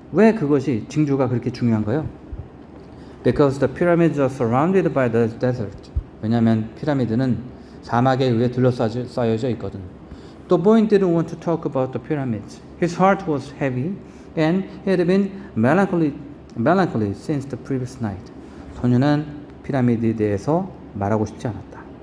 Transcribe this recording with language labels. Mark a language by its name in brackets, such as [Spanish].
[Korean] 왜 그것이 징조가 그렇게 중요한 거예요? [English] Because the pyramids are surrounded by the desert. [Korean] 왜냐하면 피라미드는 사막에 의해 둘러싸여져 있거든. [English] The boy didn't want to talk about the pyramids. His heart was heavy and he had been melancholy since the previous night. [Korean] 소녀는 피라미드에 대해서 말하고 싶지 않았다.